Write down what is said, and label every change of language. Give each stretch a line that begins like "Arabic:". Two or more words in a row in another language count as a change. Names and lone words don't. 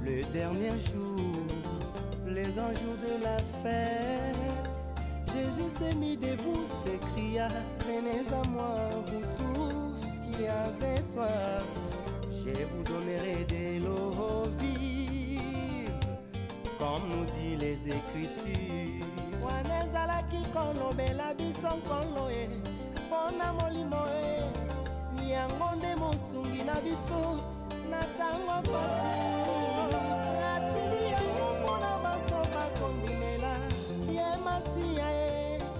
French: dernier jour, le grand jour de la fête, Jésus s'est mis debout, s'écria, venez à moi, vous tous qui avez soif, je vous donnerai de l'eau vive, comme nous dit les Écritures.
Lingala: Wanezalaki kolobela biso nkolo e, pona molimo e, yango nde mosungi na biso, na tango pasi. Atili yango mpona baso bakondimela, ye masiya e,